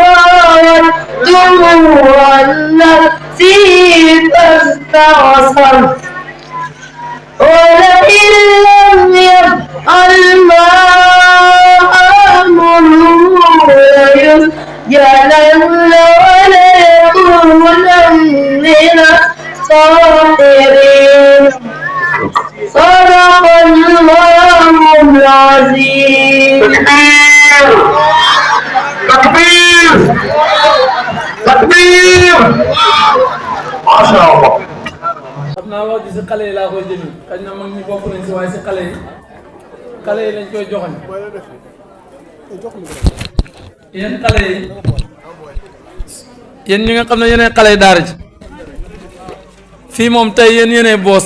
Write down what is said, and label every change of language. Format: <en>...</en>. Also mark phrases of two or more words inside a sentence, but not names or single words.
<ar>راودته عن نفسه فاستعصم ولئن لم يفعل ما آمره ليسجنن وليكونن من الصاغرين صدق الله العظيم. تكبير تكبير ما شاء الله.</ar> <wo>xam naa wax ji si xale yi laa koy jëmi xëy na mag ñi bokk nañ si waaye si xale yi lañ koy joxoñ yéen xale yi yéen ñi nga xam ne yéenay xale yi daara ji fii moom tey yéen yéenay boss</wo>